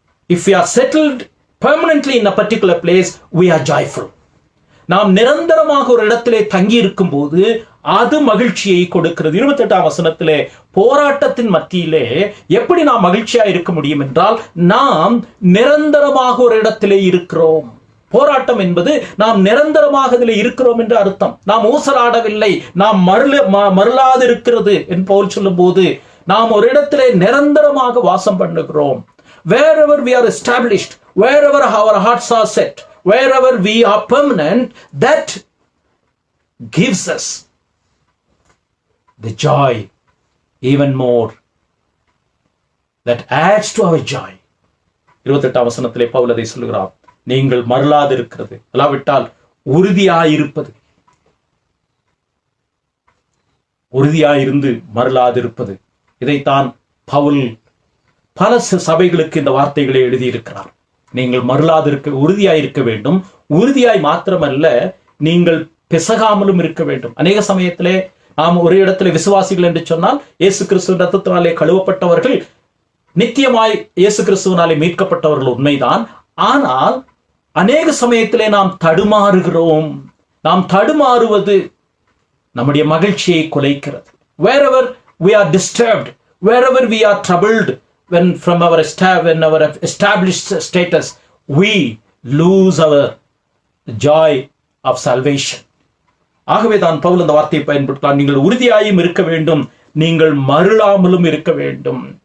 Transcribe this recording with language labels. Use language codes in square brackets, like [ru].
[ta] If we are settled permanently in a particular place, we are joyful. நாம் நிரந்தரமாக ஒரு இடத்திலே தங்கி இருக்கும் போது அது மகிழ்ச்சியை கொடுக்கிறது. 28ஆம் வசனத்திலே போராட்டத்தின் மத்தியிலே எப்படி நாம் மகிழ்ச்சியா இருக்க முடியும் என்றால், நாம் நிரந்தரமாக ஒரு இடத்திலே இருக்கிறோம். போராட்டம் என்பது நாம் நிரந்தரமாக இதில் இருக்கிறோம் என்று அர்த்தம். நாம் ஊசலாடவில்லை, நாம் மருளாது இருக்கிறது என்று பவுல் சொல்லும் போது நாம் ஒரு இடத்திலே நிரந்தரமாக வாசம் பண்ணுகிறோம். [en] Wherever we are established, wherever our hearts are set, wherever we are permanent, that gives us the joy even more. That adds to our joy. [ta] 28ஆம் வசனத்திலே பவுல் அதை சொல்கிறார். நீங்கள் மருளாது இருக்கிறது, அல்லாவிட்டால் உறுதியாயிருப்பது. உறுதியாயிருந்து மருளாது இருப்பது. இதைத்தான் பவுல் பல சபைகளுக்கு இந்த வார்த்தைகளை எழுதியிருக்கிறார். நீங்கள் மருளாது இருக்க, உறுதியாயிருக்க வேண்டும். உறுதியாய் மாத்திரமல்ல, நீங்கள் பிசகாமலும் இருக்க வேண்டும். அநேக சமயத்திலே நாம் ஒரு இடத்துல விசுவாசிகள் என்று சொன்னால், இயேசு கிறிஸ்துவின் ரத்தத்தினாலே கழுவப்பட்டவர்கள், நித்தியமாய் இயேசு கிறிஸ்துவினாலே மீட்கப்பட்டவர்கள் உண்மைதான். ஆனால் அநேக சமயத்திலே நாம் தடுமாறுகிறோம். நாம் தடுமாறுவது நம்முடைய மகிழ்ச்சியை குலைக்கிறது. [en] Wherever we are disturbed, wherever we are troubled, when our established status, we lose our joy of salvation. [ta] ஆகவே தான் பவுல் அந்த வார்த்தையை பயன்படுத்தலாம். நீங்கள் உறுதியாயும் இருக்க வேண்டும், நீங்கள் மருளாமலும் இருக்க வேண்டும்.